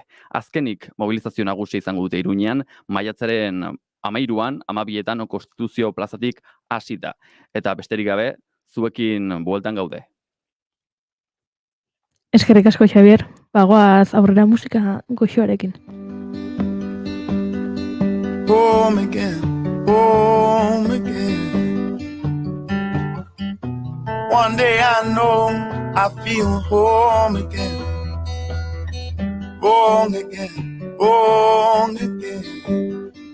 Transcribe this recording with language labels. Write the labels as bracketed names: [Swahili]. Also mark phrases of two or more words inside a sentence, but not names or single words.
[Basque] Azkenik, mobilizazio nagusia izango dute Iruñean, maiatzaren 13an, 12etan Konstituzio plazatik hasita. Eta besterik gabe, zuekin bueltan gaude. Eskerrik asko, Xavier. Bagoaz aurrera musika goxoarekin. [English] Home again, home again. One day I know I feel home again. Born again, born again.